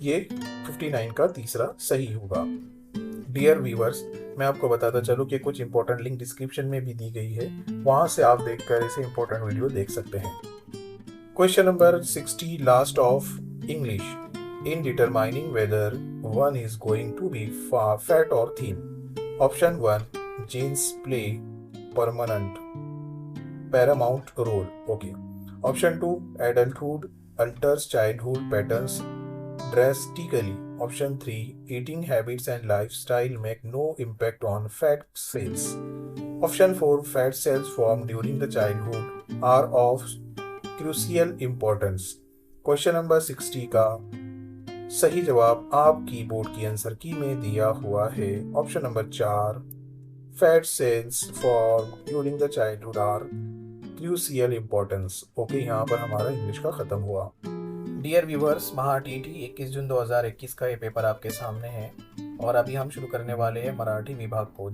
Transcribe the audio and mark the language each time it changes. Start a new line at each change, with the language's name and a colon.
Hindi: ये 59 का तीसरा सही होगा। डियर व्यूअर्स, मैं आपको बताता चलूं कि कुछ इंपॉर्टेंट लिंक डिस्क्रिप्शन में भी दी गई है, वहां से आप देखकर इसे इंपॉर्टेंट वीडियो देख सकते हैं।
English: Question number 60, last of English in determining whether one is going to be fat और thin. Option 1 genes play permanent paramount role. Okay. Option 2, adulthood alters childhood patterns drastically. Option 3, eating habits and lifestyle make no impact on fat cells. Option 4, fat cells formed during the childhood are of crucial importance.
Hindi: Question number 60 का सही जवाब आपकी board की answer की में दिया हुआ है option number 4,
English: Fat cells form during the childhood are crucial importance.
Hindi: Okay, यहाँ पर हमारा इंग्लिश का खत्म हुआ। डियर व्यूअर्स, महा टीटी 21 जून 2021 का ये पेपर आपके सामने है और अभी हम शुरू करने वाले हैं मराठी विभाग को।